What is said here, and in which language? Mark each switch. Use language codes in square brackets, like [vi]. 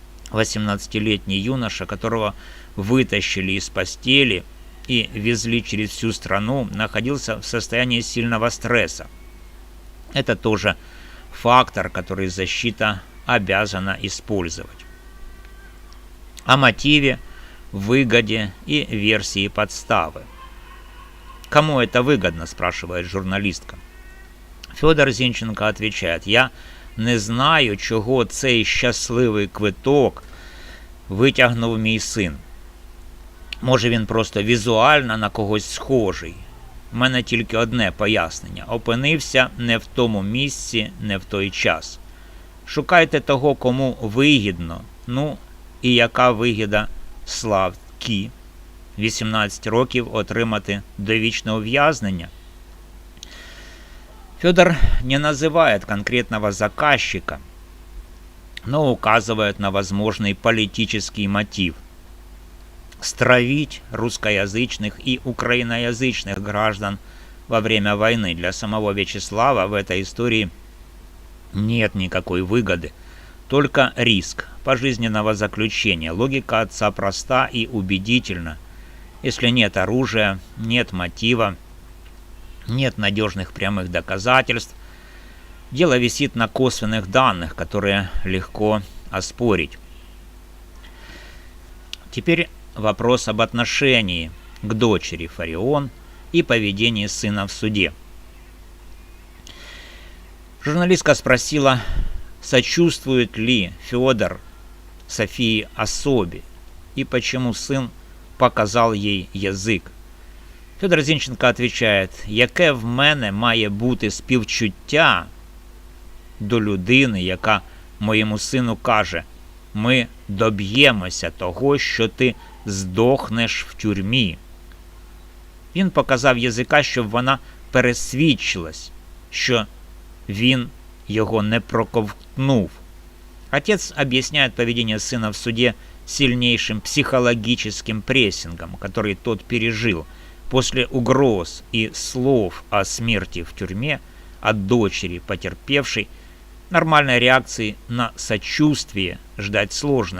[ru] 18-летний юноша, которого вытащили из постели и везли через всю страну, находился в состоянии сильного стресса. Это тоже фактор, который защита обязана использовать. О мотиве, выгоде и версии подставы. «Кому это выгодно?» – спрашивает журналистка. [uk] Федор Зінченко [ru] отвечает, [uk] «Я не знаю, чого цей щасливий квиток витягнув мій син. Може, він просто візуально на когось схожий. У мене тільки одне пояснення. Опинився не в тому місці, не в той час. Шукайте того, кому вигідно. Ну, і яка вигода Славки? 18 років отримати довічне ув'язнення». [ru] Федор не называет конкретного заказчика, но указывает на возможный политический мотив – стравить русскоязычных и украиноязычных граждан во время войны. Для самого Вячеслава в этой истории нет никакой выгоды, только риск пожизненного заключения. Логика отца проста и убедительна. Если нет оружия, нет мотива, нет надежных прямых доказательств, дело висит на косвенных данных, которые легко оспорить. Теперь вопрос об отношении к дочери Фарион и поведении сына в суде. Журналистка спросила, сочувствует ли Федор Софии особе и почему сын [uk] показав їй язик. Федор Зінченко відповідає, яке в мене має бути співчуття до людини, яка моєму сину каже, ми доб'ємося того, що ти здохнеш в тюрмі. Він показав язика, щоб вона пересвідчилась, що він його не проковтнув. [ru] Отец объясняет поведение сына в суде сильнейшим психологическим прессингом, который тот пережил после угроз и слов о смерти в тюрьме от дочери потерпевшей. Нормальной реакции на сочувствие ждать сложно.